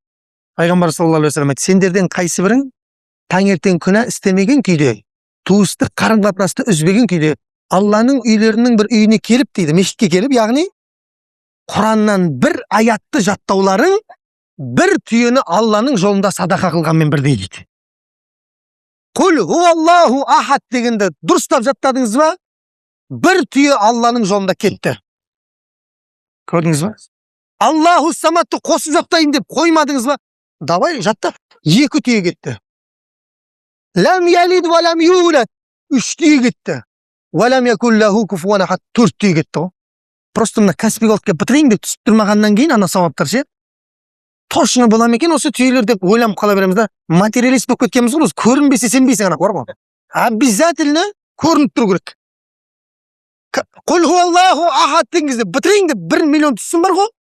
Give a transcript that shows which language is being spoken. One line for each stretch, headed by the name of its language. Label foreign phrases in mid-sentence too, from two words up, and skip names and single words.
Kazakh: Пайғамбар
Arabic: صلى الله عليه وسلم
Kazakh: айтты, сендерден қайсы бірің таңертең күнә істемеген күйде, туыстық қарым-қатынасты үзбеген күйде, Алланың үйлерінің бір үйіне келіп дейді, мешітке келіп, яғни Құраннан бір аятты жаттауларың бір түйені Алланың жолында садақа қылғанмен бірдей дейді.
Arabic: قل هو الله أحد
Kazakh: дегенді дұрыстап жаттадыңыз ба? Бір түйе Алланың жолында кетті. Көрдіңіз ба?
Arabic: الله الصمد
Kazakh: қосып жаттайын деп қоймадыңыз ба? Давай жаттап. 2 түйе кетті.
Arabic: لم يلد ولم يولد.
Kazakh: 3 түйе кетті.
Arabic: ولم يكن له كفوا أحد.
Kazakh: 4 түйе кетті ғой. Просто мына кәсіпке алып келіп бітірейін деп түсіп тұрмағаннан кейін ана сауаптар ше. Точно бола ма екен осы түйелер деп ойланып қала береміз да. Материалист болып кеткенбіз ғой. Көрінбесе сенбейсің ана бар ғой. Обязательно көрініп тұру керек.
Arabic: قل هو الله أحد
Kazakh: деген кезде бітірейін деп 1 миллион түссін бар ғой.